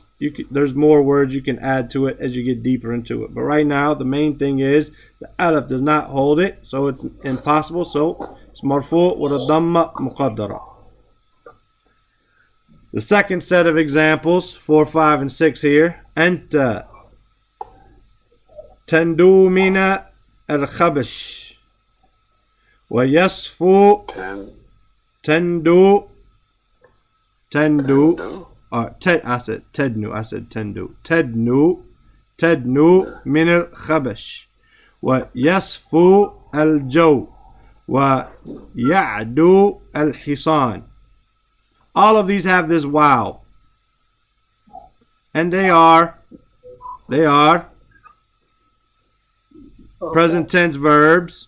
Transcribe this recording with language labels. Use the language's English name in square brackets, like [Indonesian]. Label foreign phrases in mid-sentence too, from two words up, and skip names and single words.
[English] There's more words you can add to it as you get deeper into it. But right now, the main thing is the Aleph does not hold it, so it's impossible. So it's marfu' with a [Arabic] ضمة مقدرة. [English] The second set of examples, 4, 5, and 6 here. [Arabic] أنت تدنو من الخبش ويصفو تدنو. [English] I said tednu. I said tendu. [Arabic] تدنو من الخبش ويصفو الجو ويعدو الحصان. [English] All of these have this wow, and they are present tense verbs.